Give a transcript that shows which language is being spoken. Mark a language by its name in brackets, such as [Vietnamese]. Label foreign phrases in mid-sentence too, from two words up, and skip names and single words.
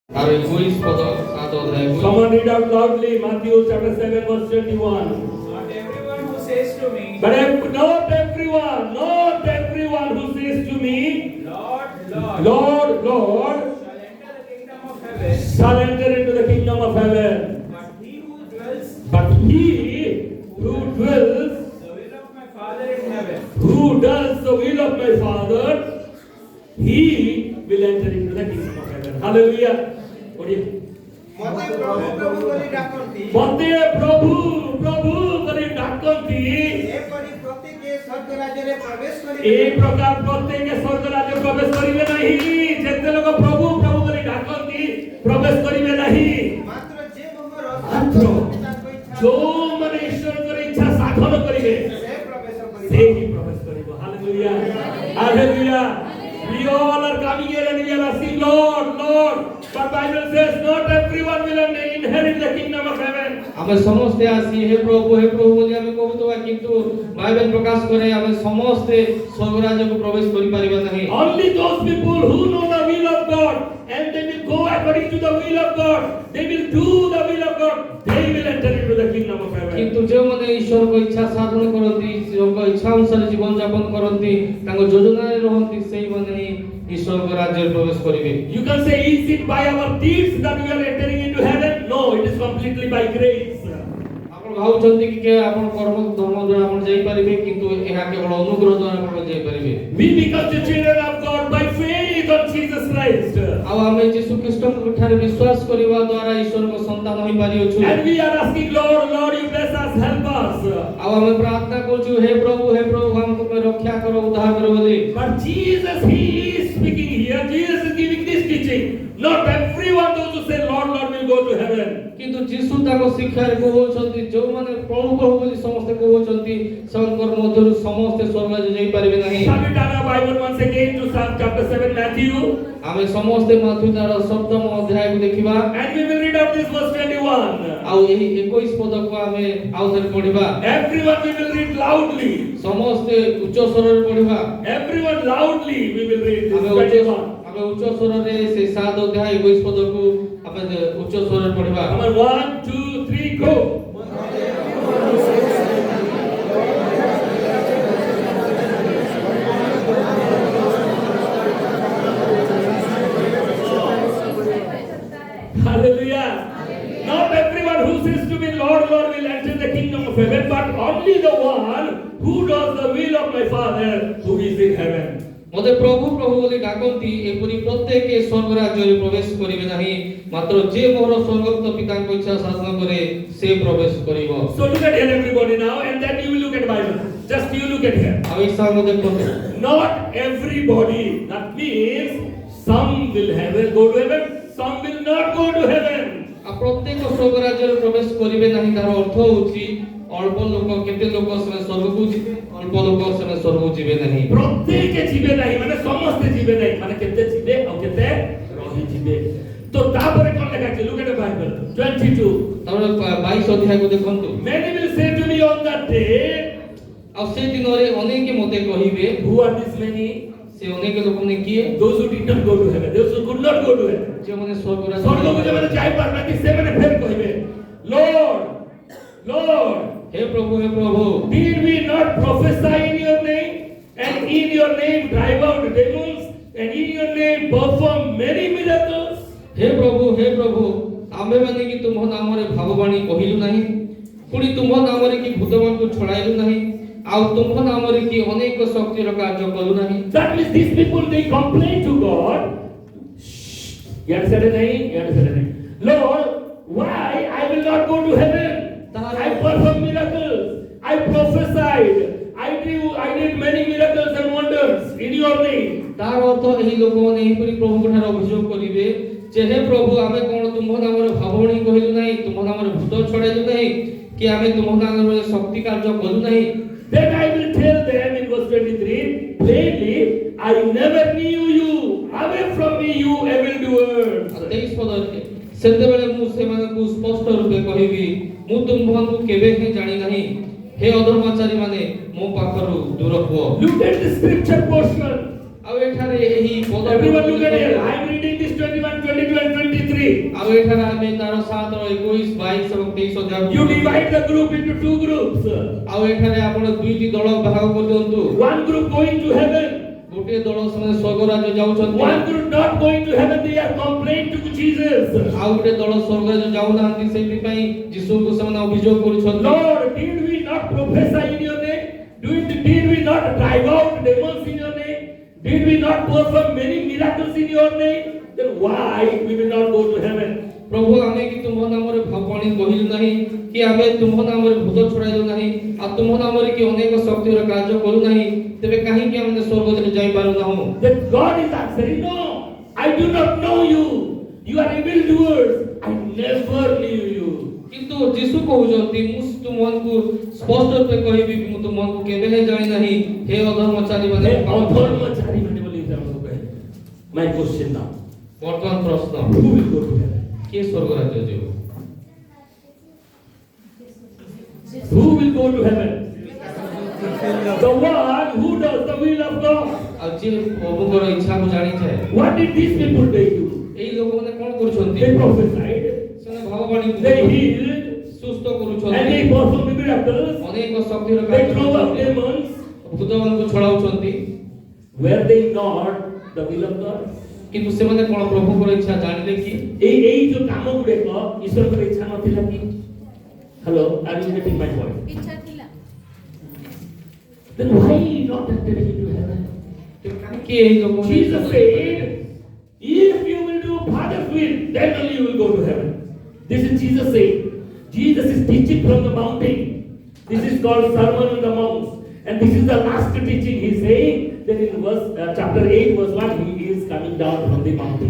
[Bangla] আর 21 পদ 7 অধ্যায়। [English] Someone read out loudly Matthew chapter 7 verse 21. Not everyone who says to me, But not everyone who says to me, Lord, Lord, Lord, Lord, shall enter the kingdom of heaven, shall enter into the kingdom of heaven. but he who dwells But he who dwells, the will of my Father in heaven. who does the will of my Father, he will enter into the kingdom of heaven. Hallelujah. [Odia] ମତେ ପ୍ରଭୁ ପ୍ରଭୁ ବୋଲି ଡାକନ୍ତି ମତେ ପ୍ରଭୁ ପ୍ରଭୁ କରି ଡାକନ୍ତି ଏପରି ପ୍ରତ୍ୟେକ ସ୍ୱର୍ଗ ରାଜ୍ୟରେ ପ୍ରବେଶ କରିବେ ଏହି ପ୍ରକାର ପ୍ରତ୍ୟେକେ ସ୍ୱର୍ଗ ରାଜ୍ୟେ ପ୍ରବେଶ କରିବେ ନାହିଁ। ଯେତେ ଲୋକ ପ୍ରଭୁ ପ୍ରଭୁ କରେ ଡାକନ୍ତି ପ୍ରବେଶ କରିବେ ନାହିଁ। ମାତ୍ର ଯେ ମୋହର ମାତ୍ର ପିତାଙ୍କ ଇଚ୍ଛା ଯୋଉମାନେ ଈଶ୍ୱରଙ୍କର ଇଚ୍ଛା ସାଧନ କରିବେ ସେ ପ୍ରବେଶ କରିବେ ସେ ହିଁ ପ୍ରବେଶ କରିବ। ହାଲେଲୁୟା ହାଲେଲୁୟା। [English] We all are coming here and we are asking Lord, Lord. But Bible says not everyone will inherit the kingdom of heaven. [Odia] ଆମେ ସମସ୍ତେ ଆସି ହେ ପ୍ରଭୁ ବୋଲି ଆମେ କହୁଥିବା, କିନ୍ତୁ ବାଇବେଲ ପ୍ରକାଶ କରେ ଆମେ ସମସ୍ତେ ସ୍ୱର୍ଗ ରାଜ୍ୟକୁ ପ୍ରବେଶ କରିପାରିବା ନାହିଁ। [English] Only those people who know the will of God and they will go according to the will of God, they will do the will of God, they will enter into the kingdom of heaven. [Odia] କିନ୍ତୁ ଯେଉଁମାନେ ଈଶ୍ୱରଙ୍କ ଇଚ୍ଛା ସାଧନ କରନ୍ତି, ଈଶ୍ୱରଙ୍କ ଇଚ୍ଛା ଅନୁସାରେ ଜୀବନ ଯାପନ କରନ୍ତି, ତାଙ୍କ ଯୋଜନାରେ ରହନ୍ତି, ସେଇମାନେ ହିଁ ଈଶ୍ୱରଙ୍କ ରାଜ୍ୟରେ ପ୍ରବେଶ କରିବେ। [English] You can say, is it by our deeds that we are entering into heaven? No, it is completely by grace. [Odia] ଆପଣ ଭାବୁଛନ୍ତି କି ଆପଣ କର୍ମ ଧର୍ମ ଦ୍ୱାରା ଆପଣ ଯାଇପାରିବେ, କିନ୍ତୁ ଏହା କେବଳ ଅନୁଗ୍ରହ ଦ୍ୱାରା ଆପଣ ଯାଇପାରିବେ। [English] We become the children of God by faith on Jesus Christ. [Odia] ଆଉ ଆମେ ଯୀଶୁ ଖ୍ରୀଷ୍ଟଙ୍କ ଠାରେ ବିଶ୍ୱାସ କରିବା ଦ୍ୱାରା ଈଶ୍ୱରଙ୍କ ସନ୍ତାନ ହୋଇପାରିଅଛୁ। [English] And we are asking, Lord, Lord, you bless us, help us. [Odia] ଆଉ ଆମେ ପ୍ରାର୍ଥନା କରୁଛୁ, ହେ ପ୍ରଭୁ ଆମକୁ ରକ୍ଷା କର, ଉଦ୍ଧାର କର ବୋଲି। [English] But Jesus, he is speaking here. Jesus is giving this teaching. Not everyone those who say, Lord, Lord, will go to heaven. [Odia] କିନ୍ତୁ ଯୀଶୁ ତାଙ୍କ ଶିକ୍ଷାରେ କହୁଛନ୍ତି, ଯୋଉମାନେ ପ୍ରଭୁ ପ୍ରଭୁ ବୋଲି ସମସ୍ତେ କହୁଛନ୍ତି, ସେମାନଙ୍କର ମଧ୍ୟରୁ ସମସ୍ତେ ସ୍ୱର୍ଗ ଯାଇପାରିବେ ନାହିଁ। [English] Shall we turn our Bible once again to Psalm chapter 7, Matthew? [Odia] ଆମେ ସମସ୍ତେ ମାଥ୍ୟୁ ତାର 7ମ ଅଧ୍ୟାୟକୁ ଦେଖିବା। [English] And we will read out this verse 21. [Odia] ଆଉ ଏହି 21 ପଦକୁ ଆମେ ଆଉ ଥରେ ପଢିବା। [English] Everyone we will read loudly. [Odia] ସମସ୍ତେ ଉଚ୍ଚ ସ୍ୱରରେ ପଢିବା। [English] Everyone loudly we will read this [Odia] ଆମେ 21. ଉଚ୍ଚ ସ୍ୱରରେ ସେ 7 ଅଧ୍ୟାୟ 21 ପଦକୁ ଆମେ ଉଚ୍ଚ ସ୍ୱରରେ ପଢିବା। [English] Come on, 1, 2, 3, go. Hallelujah. Not everyone who says to me, Lord, Lord, will enter the kingdom of heaven, but only the one who does the will of my Father who is in heaven. [Odia] ମତେ ପ୍ରଭୁ ପ୍ରଭୁ ବୋଲି ଡାକନ୍ତି, ଏପରି ପ୍ରତ୍ୟେକ ସ୍ୱର୍ଗ ରାଜ୍ୟରେ ପ୍ରବେଶ କରିବେ ନାହିଁ, ମାତ୍ର ଯେ ମୋର ସ୍ୱର୍ଗସ୍ଥ ପିତାଙ୍କ ଇଚ୍ଛା ସାଧନ କରେ ସେ ପ୍ରବେଶ କରିବ। [English] So look at here everybody now, and then you will look at Bible. Just you look at here. [Odia] ଆଉ ଇସାମ ଦେଖନ୍ତୁ, [English] Not everybody. That means some will go to heaven, some will not go to heaven. [Odia] ଆଉ ପ୍ରତ୍ୟେକ ସ୍ୱର୍ଗ ରାଜ୍ୟରେ ପ୍ରବେଶ କରିବେ ନାହିଁ, ତାର ଅର୍ଥ ହେଉଛି ଅଳ୍ପ ଲୋକ, କେତେ ଲୋକ ସେମାନେ ସ୍ୱର୍ଗକୁ ଯିବେ, ଅଳ୍ପ ଲୋକ ସେମାନେ ସ୍ୱର୍ଗକୁ ଯିବେ ନାହିଁ। ପ୍ରତ୍ୟେକ ଯିବେ ନାହିଁ, ମାନେ ସମସ୍ତେ ଯିବେ ନାହିଁ, ମାନେ କେତେ ଯିବେ ଆଉ କେତେ ରହିଯିବେ। ତ ତାପରେ କଣ ଲେଖା ଅଛି? [English] Look at the Bible 22. [Odia] ତାପରେ 22 ଅଧ୍ୟାୟକୁ ଦେଖନ୍ତୁ। [English] Many will say to me on that day, [Odia] ଆଉ ସେ ଦିନରେ ଅନେକ ମୋତେ କହିବେ, [English] who are these many? [Odia] ସେ ଅନେକ ଲୋକମାନେ କିଏ? [English] Those who did not go to heaven, those who could not go to heaven. [Odia] ଯେଉଁମାନେ ସ୍ୱର୍ଗ ସ୍ୱର୍ଗକୁ ରାଜ୍ୟ ଯେଉଁମାନେ ଯାଇପାରୁନାହାନ୍ତି ସେମାନେ ଫେର କହିବେ, [English] Lord, Lord, [Odia] ହେ ପ୍ରଭୁ [English] did we not prophesy in your name, and in your name drive out demons, and in your name perform many miracles? [Odia] ହେ ପ୍ରଭୁ ଆମ୍ଭେମାନେ କି ତୁମ ନାମରେ ଭାବବାଣୀ କହିଲୁ ନାହିଁ, ପୁଣି ତୁମ ନାମରେ କି ଭୂତମାନଙ୍କୁ ଛଡ଼ାଇଲୁ ନାହିଁ, ଆଉ ତୁମ ନାମରେ କି ଅନେକ ଶକ୍ତିର କାର୍ଯ୍ୟ କଲୁ ନାହିଁ। [English] That means these people, they complain to God. Lord, why I will not go to heaven? I performed miracles, I prophesied, I did many miracles and wonders in your name. [Odia] ତାର ଅର୍ଥ ଏହି ଲୋକମାନେ ଏହିପରି ପ୍ରଭୁଙ୍କ ଠାରେ ଅଭିଯୋଗ କରିବେ ଯେ, ହେ ପ୍ରଭୁ ଆମେ କଣ ତୁମ ନାମରେ ଭାବବାଣୀ କହିଲୁ ନାହିଁ, ତୁମ ନାମରେ ଭୂତ ଛଡ଼ାଇଲୁ ନାହିଁ, କି ଆମେ ତୁମ ନାମରେ ଶକ୍ତି କାର୍ଯ୍ୟ କଲୁ ନାହିଁ? [English] Then I will tell them in verse 23, plainly, I never knew you. Away from me, you evildoers. [Odia] 23 ପଦରେ ସେତେବେଳେ ମୁଁ ସେମାନଙ୍କୁ ସ୍ପଷ୍ଟ ରୂପେ କହିବି, ମୁଁ ତୁମମାନଙ୍କୁ କେବେ ହିଁ ଜାଣି ନାହିଁ, ହେ ଅଧର୍ମଚାରୀ ମାନେ ମୋ ପାଖରୁ ଦୂର ହୁଅ। [English] Look at the scripture portion. [Odia] ଆଉ ଏଠାରେ ଏହି ପଦ [English] Everyone look at it. I am reading this 21, 22 and 23. 23. [Odia] ଆଉ ଏଠାରେ ଆମେ ତାର 7 21 22 ଏବଂ 23 ଅଧ୍ୟାୟ [English] You divide the group into two groups. [Odia] ଆଉ ଏଠାରେ ଆପଣ ଦୁଇଟି ଦଳ ଭାଗ କରିଦିଅନ୍ତୁ। [English] One group going to heaven. [Odia] ଗୋଟିଏ ଦଳ ସେମାନେ ସ୍ୱର୍ଗ ରାଜ୍ୟ ଯାଉଛନ୍ତି। [English] One group not going to heaven. They are complaining to Jesus. [Odia] ଆଉ ଗୋଟେ ଦଳ ସ୍ୱର୍ଗ ରାଜ୍ୟ ଯାଉନାହାନ୍ତି, ସେଇଥିପାଇଁ ଯୀଶୁଙ୍କୁ ସେମାନେ ଅଭିଯୋଗ କରୁଛନ୍ତି। [English] Lord, did we not prophesy in your name? Did we not drive out demons in your name? Did we not perform many miracles in your name? Then why we will not go to heaven? [Odia] ପ୍ରଭୁ ଆମେ କି ତୁମ ନାମରେ ଭାବବାଣୀ କହିଲୁ ନାହିଁ, କି ଆମେ ତୁମ ନାମରେ ଭୂତ ଛଡ଼ାଇଲୁ ନାହିଁ, ଆଉ ତୁମ ନାମରେ କି ଅନେକ ଶକ୍ତିର କାର୍ଯ୍ୟ କରୁ ନାହିଁ, ତେବେ କାହିଁକି ଆମେ ସ୍ୱର୍ଗରେ ଯାଇପାରୁନାହୁଁ? [English] That God is answering, no, I do not know you. You are evil doers. I never knew you. [Odia] କିନ୍ତୁ ଯୀଶୁ କହୁଛନ୍ତି, ମୁଁ ତୁମକୁ ସ୍ପଷ୍ଟ ରୂପେ କହିବି, ମୁଁ ତୁମକୁ କେବେ ହେଲେ ଜାଣି ନାହିଁ, ହେ ଅଧର୍ମଚାରୀ ମାନେ। ଅଧର୍ମଚାରୀ ମାନେ ବୋଲି ଆମକୁ କହେ। [English] My question now. [Odia] ବର୍ତ୍ତମାନ ପ୍ରଶ୍ନ, [English] Who will go to heaven? [Odia] କିଏ ସ୍ୱର୍ଗ ରାଜ୍ୟ ଯିବ? [English] Who will go to heaven? The one who does the will of God. [Odia] ଆଉ ଯିଏ ପ୍ରଭୁଙ୍କର ଇଚ୍ଛାକୁ ଜାଣିଥାଏ। [English] What did these people do? [Odia] ଏଇ ଲୋକମାନେ କ'ଣ କରୁଛନ୍ତି? [English] They prophesied, [Odia] ସେମାନେ ଭାବବାଣୀ [English] they healed, [Odia] ସୁସ୍ଥ [English] and [Odia] କରୁଛନ୍ତି, [English] they performed miracles. [Odia] ଅନେକ ଶକ୍ତିର [English] They [Odia] କାର୍ଯ୍ୟ [English] drove out [Odia] କରୁଛନ୍ତି, [English] demons. [Odia] ଭୂତମାନଙ୍କୁ ଛଡ଼ାଉଛନ୍ତି। [English] Were they not the will of God? [Odia] କିନ୍ତୁ ସେମାନେ କ'ଣ ପ୍ରଭୁଙ୍କର ଇଚ୍ଛା ଜାଣିଲେ କି? ଏଇ ଯୋଉ କାମ ଗୁଡିକ ଈଶ୍ୱରଙ୍କର ଇଚ୍ଛା ନଥିଲା କି? [English] Hello, are you getting my point? [Odia] ଇଚ୍ଛା ଥିଲା। [English] Then why not enter into heaven? [Odia] ତେବେ କାହିଁକି ଏଇ ଲୋକ [English] Jesus said, if you will do Father's will, then only you will go to heaven. This is Jesus saying. Jesus is teaching from the mountain. This is called Sermon on the Mount. And this is the last teaching he is saying. Then in chapter 8 verse 1 he is coming down from the mountain.